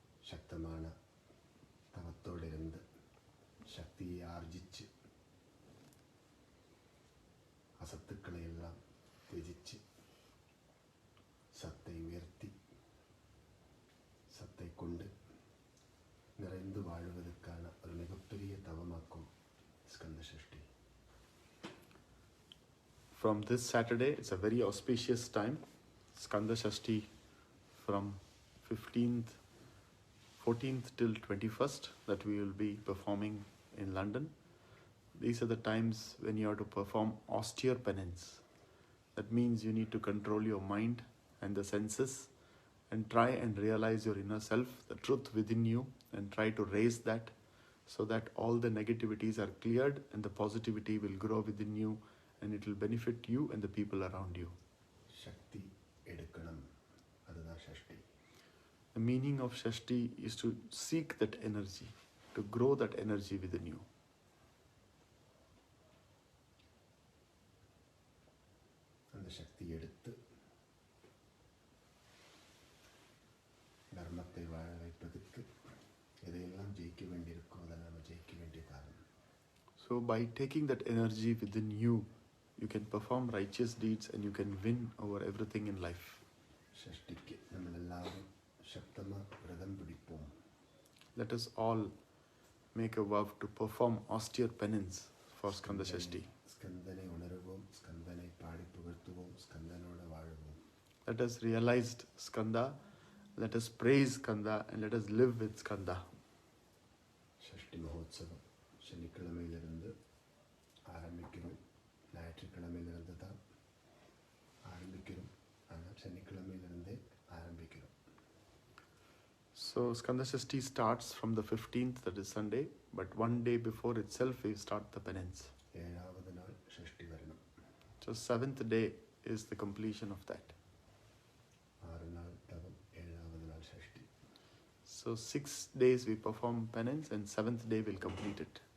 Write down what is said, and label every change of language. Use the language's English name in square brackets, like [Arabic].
[Tamil] சக்தமான தவத்தோடு இருந்து சக்தியை ஆர்ஜிச்சு அசத்துக்களை எல்லாம் தியஜிச்சு சத்தை உயர்த்தி சத்தை கொண்டு நிறைந்து வாழ்வதற்கான ஒரு மிகப்பெரிய தவமாக்கும் Skanda Sashti. [English] From this Saturday, it's a very auspicious time, Skandha Shashti, from 14th till 21st, that we will be performing in London. These are the times when you have to perform austere penance. That means you need to control your mind and the senses and try and realize your inner self, the truth within you, and try to raise that so that all the negativities are cleared and the positivity will grow within you and it will benefit you and the people around you. [Tamil] சக்தி எடுக்கணும், அதுதான் Sashti. [English] The meaning of Shashti is to seek that energy, to grow that energy within you. [Tamil] அந்த சக்தி எடுத்து தர்மத்தை வாழ வைப்பதற்கு எதையெல்லாம் ஜெயிக்க வேண்டியிருக்கோ அதை நம்ம ஜெயிக்க வேண்டிய காரணம். [English] So by taking that energy within you, you can perform righteous deeds and you can win over everything in life. [Tamil] சஷ்டிக்கு நம்ம எல்லாரும் சக்தமாக விரதம் பிடிப்போம். [English] Let us all make a vow to perform austere penance for Skandha Shashti. [Tamil] ஸ்கந்தனை உணர்வோம், ஸ்கந்தனை பாடி புகழ்த்துவோம், ஸ்கந்தனோட வாழுவோம். [English] Let us realize Skandha, let us praise Kandha and let us live with Skandha. [Tamil] ஷஷ்டி மகோத்சவம் சனிக்கிழமையிலிருந்து ஆரம்பிக்கிறோம். ஞாயிற்றுக்கிழமையிலிருந்து தான் ஆரம்பிக்கிறோம், ஆனால் சனிக்கிழமையிலிருந்தே ஆரம்பிக்கிறோம். [English] So So Skandha Sashti starts from the 15th, that is Sunday, but one day before itself we start the penance. [Malayalam] 7th നാൾ ഷഷ്ടി വരണം. [English] So 7th day is the completion of that. [Malayalam] 6 നാൾ തപം, 7th നാൾ ഷഷ്ടി. [English] So 6 days we perform penance and 7th day we'll complete it.